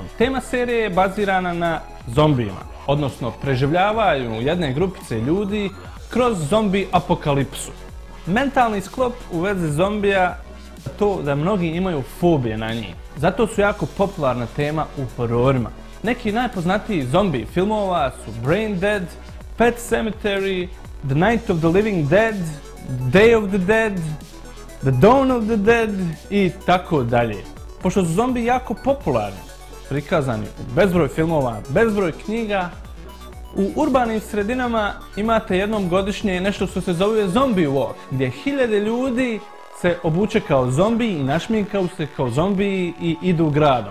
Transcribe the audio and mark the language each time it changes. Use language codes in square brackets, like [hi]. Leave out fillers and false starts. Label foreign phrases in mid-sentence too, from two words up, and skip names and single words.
[bs] Tema serije je bazirana na zombijima, odnosno preživljavanju jedne grupice ljudi kroz zombi apokalipsu. Mentalni sklop u vezi zombija je to da mnogi imaju fobije na njih. Zato su jako popularna tema u hororima. Neki najpoznatiji zombi filmova su Brain Dead, Pet Sematary, The Night of the Living Dead, Day of the Dead, The Dawn of the Dead i tako dalje. Pošto su zombi jako popularni, prikazani u bezbroj filmova, bezbroj knjiga, u urbanim sredinama imate jednom godišnje nešto što se zove Zombie Walk, gdje hiljade ljudi se obuče kao zombiji i našminkaju se kao zombiji i idu gradom.